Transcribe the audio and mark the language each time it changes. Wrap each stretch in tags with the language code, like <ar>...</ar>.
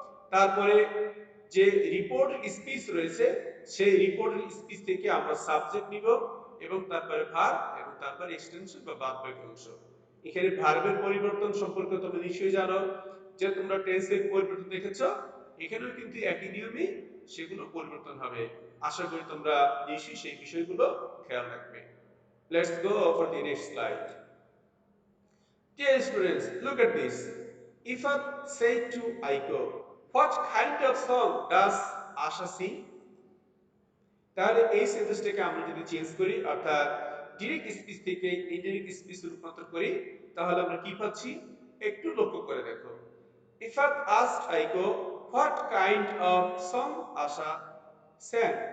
<bn>তারপরে যে report speech রয়েছে সেই রিপোর্ট স্পিচ থেকে আমরা সাবজেক্ট নিব এবং তারপরে ভার্ব এবং তারপরে এক্সটেনশন বা বাদ-বাকি অংশ। এখানে ভার্বের পরিবর্তন সম্পর্কে তোমরা নিশ্চয়ই জানো, যে তোমরা টেন্সের পরিবর্তন দেখেছো, এখানেও কিন্তু একই নিয়মে সেগুলো পরিবর্তন হবে। আশা করি তোমরা নিশ্চয়ই সেই বিষয়গুলো খেয়াল রাখবে।</bn> <en>Let's go for the next slide. Dear students, look at this. Ifat said to Aiko, what kind of song does Asha sing?</en> <bn>তাহলে এই সেন্টেন্সটাকে আমরা যদি চেঞ্জ করি অর্থাৎ ডিরেক্ট স্পিচ থেকে ইনডিরেক্ট স্পিচে রূপান্তর করি, তাহলে আমরা কি পাচ্ছি একটু লক্ষ্য করে দেখো।</bn> <en>Ifat asked Aiko what kind of song Asha sang.</en>